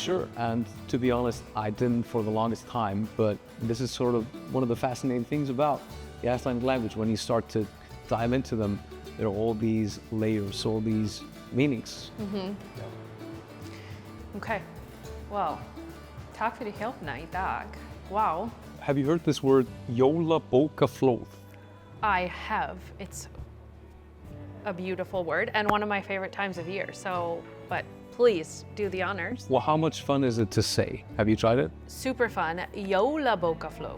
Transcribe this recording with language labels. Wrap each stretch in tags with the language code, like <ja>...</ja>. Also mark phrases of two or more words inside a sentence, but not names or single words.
<en>Sure, and to be honest, I didn't for the longest time, but this is sort of one of the fascinating things about the Icelandic language. When you start to dive into them, there are all these layers, all these meanings. Mm-hmm. Okay, well,</en> <is>takk fyrir hjálpina í dag.</is> <en>Wow. Have you heard this word, jólabókaflóð? I have. It's a beautiful word and one of my favorite times of year. So, but please do the honors. Well, how much fun is it to say? Have you tried it? Super fun. Jólabókaflóð.</en>